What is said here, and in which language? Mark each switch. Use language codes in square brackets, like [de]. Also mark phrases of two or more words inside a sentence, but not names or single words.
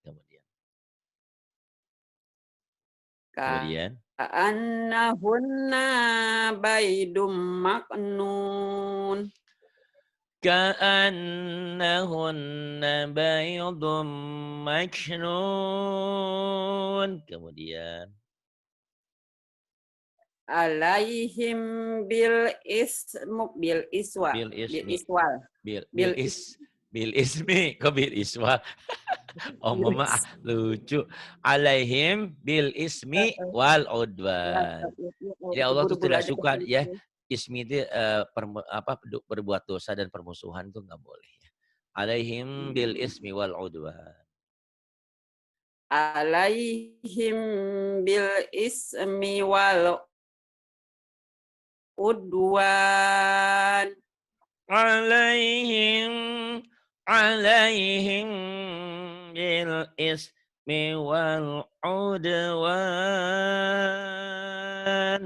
[id] Kemudian [ar] كأنهن بيض مكنون. كأنهن بيض مكنون. [id] Kemudian [ar] عليهم بال ismi. Kok بالإسوال? [id] Oh mama lucu. [ar] عليهم بالإثم والعدوان. [id] Jadi Allah tuh tidak suka ya. Ismi itu berbuat dosa dan permusuhan itu nggak boleh. [ar] عليهم بالإثم والعدوان. عليهم بالإثم والعدوان عليهم عليهم بالإثم والعدوان.